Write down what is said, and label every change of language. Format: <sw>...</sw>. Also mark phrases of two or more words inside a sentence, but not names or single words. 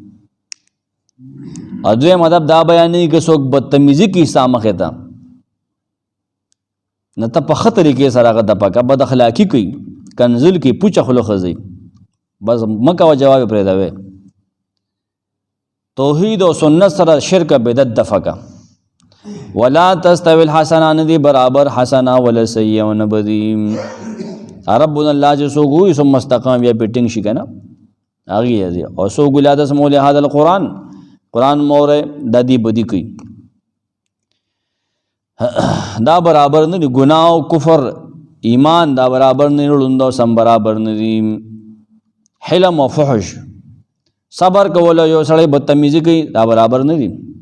<ps>او دویم ادب دا بیانېږي که څوک بدتمیزي کوي ستا مخې ته نه ته په ښه طریقې سره هغه دفع کړه، بد اخلاقي کوي، کنزل کوي، پوچه خوله ښځئ، بس مه کوه، جواب یې پرېږدوئ. توحید او سنت سره شرک بدعت دفع کړه.</ps> <ar>ولا تستوی الحسنه</ar> <ps>نه دی برابر حسنه</ps> <ar>ولا سیئه</ar> <ps>ونه بدي.</ps> <ar>ربنا الله</ar> <ps>چې څوک وایي</ps> <ar>ثم استقام</ar> <ps>بیا پې ټینګ شي که نه هغې دی، او څوک</ps> <ar>لا تسمعوا لهذا القرآن</ar> <ps>قرآن مورئ دا دی بدي کوي، دا برابر نه دی. ګناه او کفر ایمان دا برابر نه دی، ړوند او سم برابر نه دی. حلم او فحش صبر کول یو سړی بدتمیزي کوي دا برابر نه دی.</ps>